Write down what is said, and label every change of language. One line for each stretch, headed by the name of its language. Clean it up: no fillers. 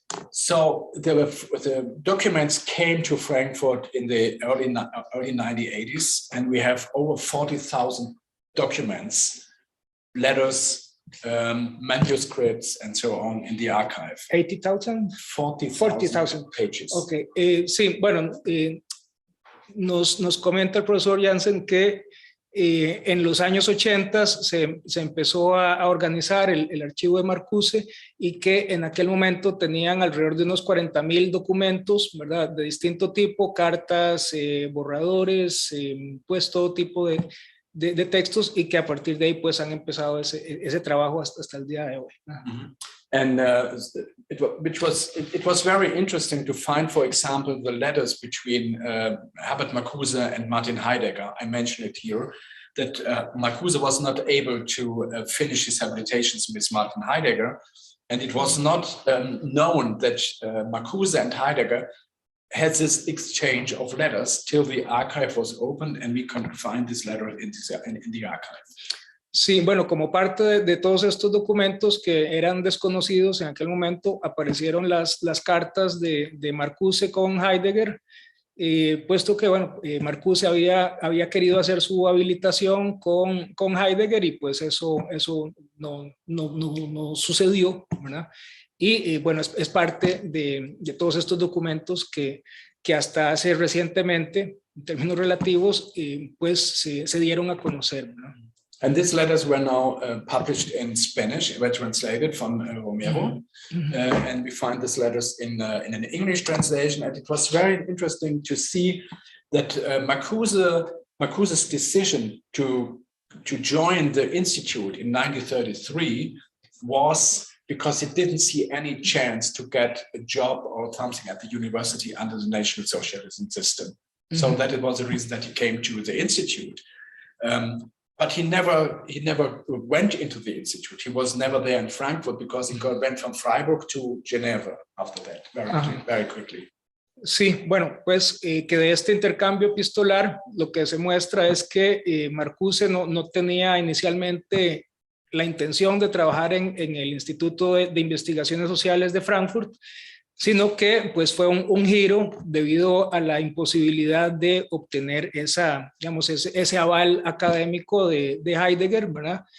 English: So the documents came to Frankfurt in the early 1980s, and we have over 40,000 documents, letters, manuscripts, and so on in the archive. 80,000? 40,000 pages.
Spanish: Ok, sí, bueno, nos comenta el profesor Jansen que en los años 80 se empezó a organizar el archivo de Marcuse y que en aquel momento tenían alrededor de unos 40,000 documentos, ¿verdad? De distinto tipo, cartas, borradores, pues todo tipo de textos, y que a partir de ahí pues han empezado ese trabajo hasta el día de hoy.
English: And it was very interesting to find, for example, the letters between Herbert Marcuse and Martin Heidegger. I mentioned it here, that Marcuse was not able to finish his habilitations with Martin Heidegger, and it was not known that Marcuse and Heidegger had this exchange of letters till the archive was opened, and we could find this letter in the archive.
Spanish: Sí, bueno, como parte de todos estos documentos que eran desconocidos en aquel momento, aparecieron las cartas de Marcuse con Heidegger, puesto que, bueno, Marcuse había querido hacer su habilitación con Heidegger y pues eso no sucedió, ¿verdad? Y bueno, es parte de todos estos documentos que hasta hace recientemente, en términos relativos, pues se dieron a conocer, ¿verdad?
English: And these letters were now published in Spanish, were translated from Romero, and we find these letters in an English translation. And it was very interesting to see that Marcuse's decision to join the Institute in 1933 was because he didn't see any chance to get a job or something at the university under the National Socialism system. So that it was the reason that he came to the Institute. But he never went into the Institute. He was never there in Frankfurt because he went from Freiburg to Geneva after that, very quickly.
Spanish: Sí, bueno, pues que de este intercambio epistolar lo que se muestra es que Marcuse no tenía inicialmente la intención de trabajar en el Instituto de Investigaciones Sociales de Frankfurt, sino que pues fue un giro debido a la imposibilidad de obtener ese aval académico de Heidegger, ¿verdad?